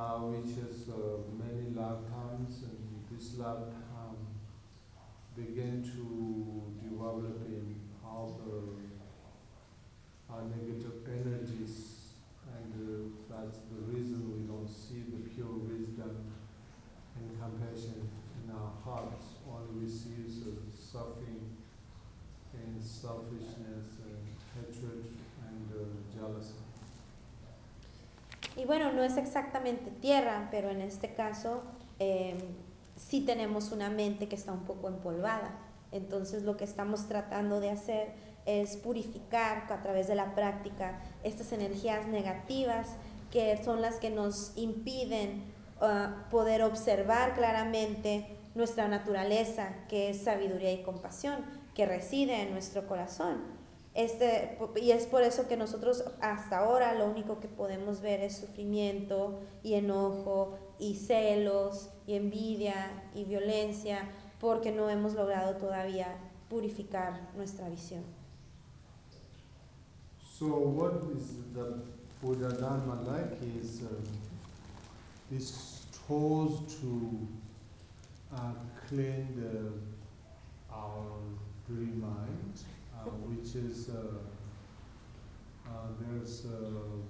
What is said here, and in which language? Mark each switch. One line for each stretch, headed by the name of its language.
English: which is many lifetimes, and this lifetime begin to develop in other negative energies, and that's the reason we don't see the pure wisdom and compassion in our hearts. Only we see the suffering and selfishness and hatred and jealousy.
Spanish: Y bueno, no es exactamente tierra, pero en este caso sí tenemos una mente que está un poco empolvada. Entonces lo que estamos tratando de hacer es purificar a través de la práctica estas energías negativas que son las que nos impiden poder observar claramente nuestra naturaleza, que es sabiduría y compasión, que reside en nuestro corazón. Y es por eso que nosotros hasta ahora lo único que podemos ver es sufrimiento y enojo y celos y envidia y violencia, porque no hemos logrado todavía purificar nuestra visión.
English: So what is the Buddha Dharma like is this tools to clean the our dirty mind, which is there's a